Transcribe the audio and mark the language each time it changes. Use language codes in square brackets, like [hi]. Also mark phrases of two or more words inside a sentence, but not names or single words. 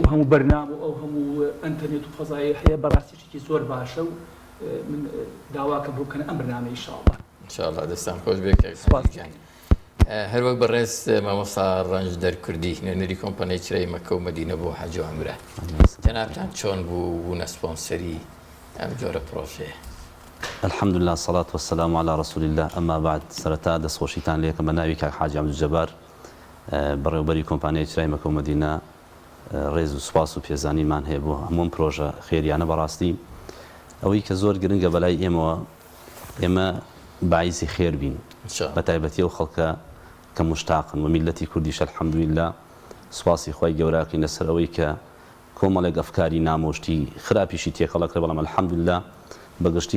[ckb] هەموو بەرنامە و ئەو هەموو ئەنتەرنێت و فەزای هەیە بەڕاستیشتێکی زۆر باشە و من داواکەم ڕووکەنە ئەم بەرنامەی ئینشاءڵڵا دەستان خۆش بێ کاک. هەر وەک بەڕێز مامۆستا ڕەنج دەرکردی نوێنەری کۆمپانیای چرای مەکە و مەدینە بۆ حەج و عومرە جەنابتان چۆن بوو بوونە سپۆنسەری ئەم جۆرە پرۆژەیە؟ [ar] الحمد لله الصلاة والسلام على رسول الله. أما بعد [ckb] سرتا دەستخۆشیتان لێکم بە ناوی کاک حاجی عەبدولجەبار بەڕێوەبەری کۆمپانیای چرای مەکە و مەدینە ڕێز و سوپاس و پێزانیمان هەیە بۆ هەموو پرۆژە خێریانە بەڕاستی ئەوەی کە زۆر گرنگە بەلای ئێمەوە ئێمە باعیسی خێر بین بە تایبەتی ئەو خەڵکە کە مشتاقن و میلەتی کوردیش الحەمدولillah سوپاسی خۆی گەوراکەین لەسەر ئەوەی کە کۆمەڵێک ئەفکاری نامۆشتی خراپیشی تێکەڵەکرا بەڵام الحەمدولillah بەگشتی